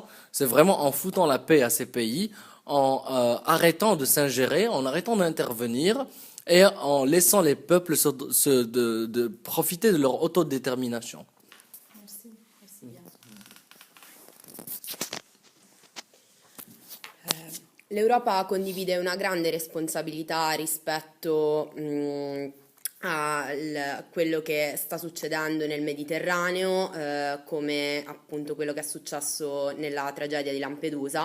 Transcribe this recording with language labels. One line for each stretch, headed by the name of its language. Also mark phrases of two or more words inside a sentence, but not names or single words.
French: C'est vraiment en foutant la paix à ces pays, en arrêtant de s'ingérer, en arrêtant d'intervenir et en laissant les peuples de profiter de leur autodétermination. Merci, merci bien.
Italian: L'Europa condivide una grande responsabilità rispetto a quello che sta succedendo nel Mediterraneo, come appunto quello che è successo nella tragedia di Lampedusa.